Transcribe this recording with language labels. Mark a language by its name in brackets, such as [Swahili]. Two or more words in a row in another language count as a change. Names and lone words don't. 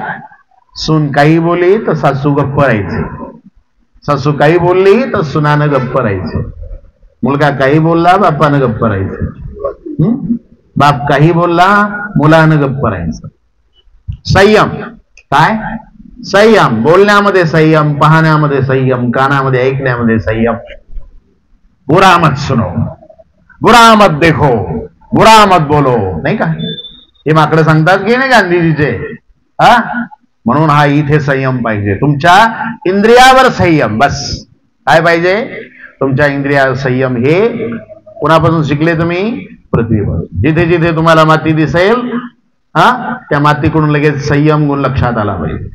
[Marathi] सून काही बोलली तर सासू गप्प राहायचे, सासू काही बोलली तर सुनानं गप्प राहायचे, मुलगा काही बोलला बापानं गप्प राहायचं, बाप काही बोलला मुलानं गप्प राहायचं. संयम. काय? संयम. बोलण्यामध्ये संयम, पाहण्यामध्ये संयम, कानामध्ये ऐकण्यामध्ये संयम. [Hindi] बुरा मत सुनो, बुरा मत देखो, बुरा मत बोलो. [Marathi] नाही का हे माकडं सांगतात की नाही गांधीजीचे? म्हणून हा इथे संयम पाहिजे. तुमच्या इंद्रियावर संयम. बस काय पाहिजे? तुमच्या इंद्रियावर संयम. हे कोणापासून शिकले तुम्ही? पृथ्वीवर. जिथे जिथे तुम्हाला माती दिसेल त्या मातीकडून लगेच संयम गुण लक्षात आला पाहिजे.